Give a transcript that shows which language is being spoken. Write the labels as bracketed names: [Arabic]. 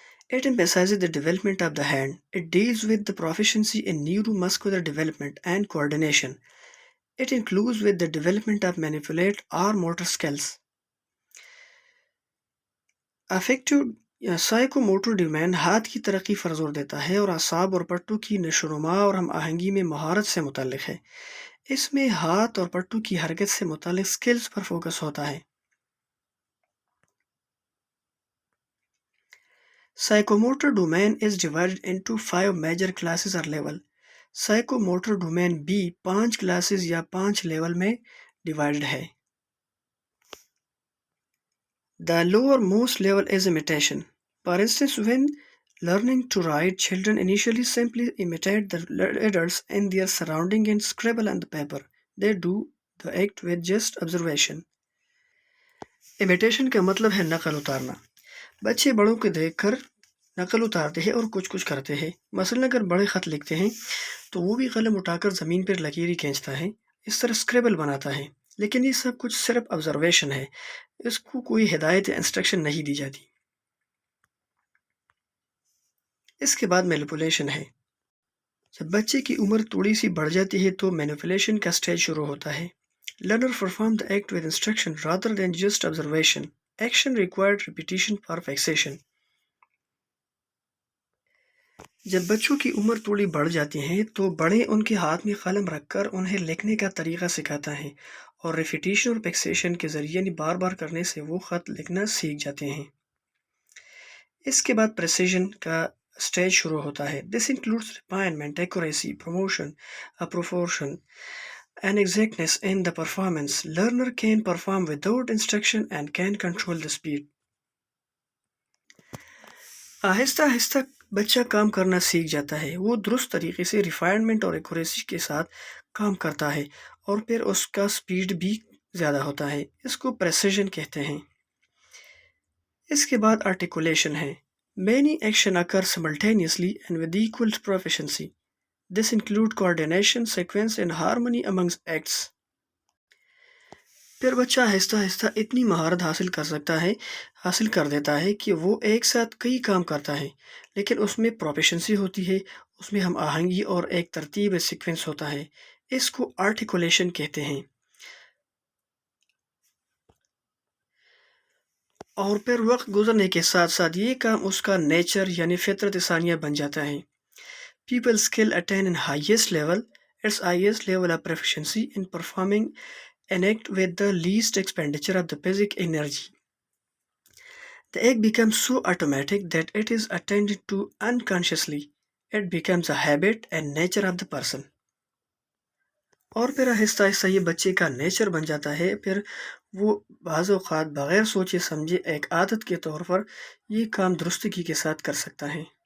[English] It emphasizes the development of the hand. It deals with the proficiency in neuromuscular development and coordination. It includes with the development of manipulate or motor skills. [Urdu] Effective psychomotor domain ہاتھ کی ترقی پر زور دیتا ہے اور اعصاب اور پٹوں کی نشوونما اور ہم آہنگی میں مہارت سے متعلق ہے۔ اس میں ہاتھ اور پٹوں کی حرکت سے متعلق سکلز پر فوکس ہوتا ہے۔ [English] Psychomotor domain is divided into 5 major classes or level. [Urdu] Psychomotor domain بھی 5 کلاسز یا 5 لیول میں ڈیوائڈڈ ہے. [English] The lowermost level is imitation. For instance, when learning to write, children initially simply imitate the adults in their surrounding and scribble on the paper. They do the act with just observation. [Urdu] Imitation کا مطلب ہے نقل اتارنا. بچے بڑوں کو دیکھ کر نقل اتارتے ہیں اور کچھ کرتے ہیں. مثلا اگر بڑے خط لکھتے ہیں تو وہ بھی قلم اٹھا کر زمین پر لکیری کھینچتا ہے. اس طرح اسکریبل بناتا ہے. لیکن یہ سب کچھ صرف آبزرویشن ہے. اس کو کوئی ہدایت یا انسٹرکشن نہیں دی جاتی. اس کے بعد مینیپولیشن ہے. جب بچے کی عمر تھوڑی سی بڑھ جاتی ہے تو مینیپولیشن کا سٹیج شروع ہوتا ہے. [English] Learner perform the act with instruction rather than just observation. Action required repetition for fixation. [Urdu] جب بچوں کی عمر تھوڑی بڑھ جاتی ہے تو بڑے ان کے ہاتھ میں قلم رکھ کر انہیں لکھنے کا طریقہ سکھاتا ہے اور ریپیٹیشن اور فکسیشن کے ذریعے یعنی بار بار کرنے سے وہ خط لکھنا سیکھ جاتے ہیں. اس کے بعد پریسیجن کا سٹیج شروع ہوتا ہے. [English] This includes refinement, accuracy, promotion, proportion, and exactness in the performance. Learner can perform without instruction and can control the speed. [Urdu] آہستہ آہستہ بچہ کام کرنا سیکھ جاتا ہے. وہ درست طریقے سے ریفائنمنٹ اور ایکوریسی کے ساتھ کام کرتا ہے اور پھر اس کا سپیڈ بھی زیادہ ہوتا ہے. اس کو پریسیجن کہتے ہیں. اس کے بعد آرٹیکولیشن ہے. [English] Many action occur simultaneously and with equal proficiency. This include coordination, sequence and harmony amongst acts. [Urdu] پھر بچہ آہستہ آہستہ اتنی مہارت حاصل کر دیتا ہے کہ وہ ایک ساتھ کئی کام کرتا ہے. لیکن اس میں پروفیشنسی ہوتی ہے. اس میں ہم آہنگی اور ایک ترتیب سیکوینس ہوتا ہے. اس کو آرٹیکولیشن کہتے ہیں. اور پھر وقت گزرنے کے ساتھ ساتھ یہ کام اس کا نیچر یعنی فطرت ثانیہ بن جاتا ہے. [English] People skill attain in highest level, its highest level of proficiency in performing an act with the least expenditure of the basic energy. The act becomes so automatic that it is attended to unconsciously. It becomes a habit and nature of the person. [Urdu] اور پھر آہستہ آہستہ یہ بچے کا nature بن جاتا ہے. پھر وہ بعض اوقات بغیر سوچے سمجھے ایک عادت کے طور پر یہ کام درستگی کے ساتھ کر سکتا ہے.